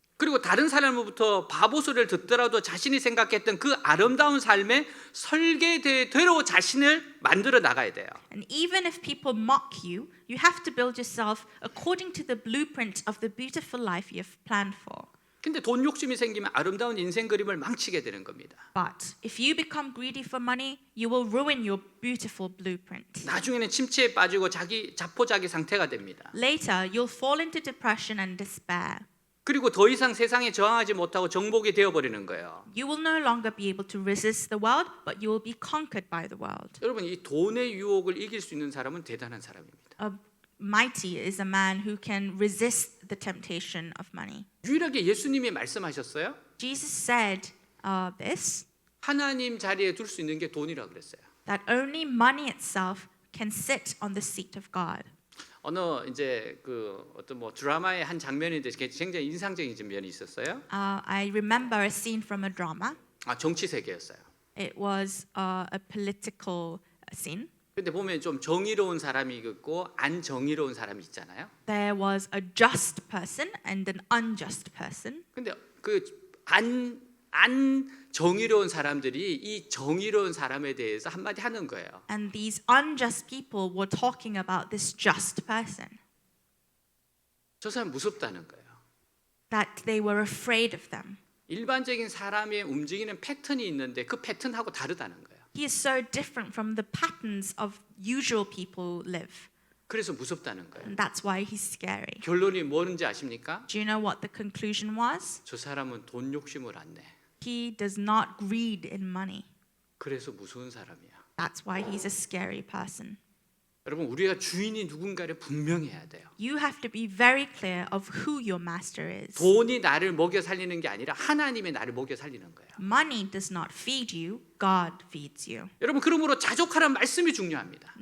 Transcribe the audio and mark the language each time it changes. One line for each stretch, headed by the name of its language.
Korean: 그리고 다른 사람으로부터 바보 소리를 듣더라도 자신이 생각했던 그 아름다운 삶의 설계대로 자신을 만들어 나가야 돼요.
English: And even if people mock you, you have to build yourself according to the blueprint of the beautiful life you've planned for.
Korean: 근데 돈 욕심이 생기면 아름다운 인생 그림을 망치게 되는 겁니다.
English: But if you become greedy for money, you will ruin your beautiful blueprint.
Korean: 나중에는 침체에 빠지고 자기 자포자기 상태가 됩니다.
English: Later, you'll fall into depression and despair.
Korean: 그리고 더 이상 세상에 저항하지 못하고 정복이 되어버리는 거예요.
English: You will no longer be able to resist the world, but you will be conquered by the world.
Korean: 여러분, 이 돈의 유혹을 이길 수 있는 사람은 대단한 사람입니다.
English: Mighty is a man who can resist the temptation of money.
Korean: 유일하게 예수님이 말씀하셨어요.
English: Jesus said this,
Korean: 하나님 자리에 둘 수 있는 게 돈이라 그랬어요.
English: that only money itself can sit on the seat of God.
Korean: 어느 이제 그 어떤 뭐 드라마의 한 장면인데 굉장히 인상적인 면이 있었어요.
English: I remember a scene from a drama.
Korean: 정치 세계였어요.
English: It was a political scene.
Korean: 근데 보면 좀 정의로운 사람이 있고 안 정의로운 사람이 있잖아요.
English: There was a just person and an unjust person.
Korean: 근데 그 안 정의로운 사람들이 이 정의로운 사람에 대해서 한마디 하는 거예요.
English: And these unjust people were talking about this just person.
Korean: 저 사람 무섭다는 거예요.
English: That they were afraid of them.
Korean: 일반적인 사람의 움직이는 패턴이 있는데 그 패턴하고 다르다는 거예요.
English: He is so different from the patterns of usual people live.
Korean: 그래서 무섭다는 거예요.
English: And that's why he's scary.
Korean: 결론이 뭐는지 아십니까?
English: Do you know what the conclusion was?
Korean: 저 사람은 돈 욕심을 안 내.
English: He does not greed in money.
Korean: 그래서 무서운 사람이야.
English: That's why he's a scary person.
Korean: 여러분, 우리가 주인이 누군가를 분명히 해야 돼요.
English: You have to be very clear of who your master is.
Korean: 돈이 나를 먹여 살리는 게 아니라 하나님이 나를 먹여 살리는 거예요.
English: Money does not feed you, God feeds you.
Korean: 여러분, 그러므로 자족하라는 말씀이 중요합니다.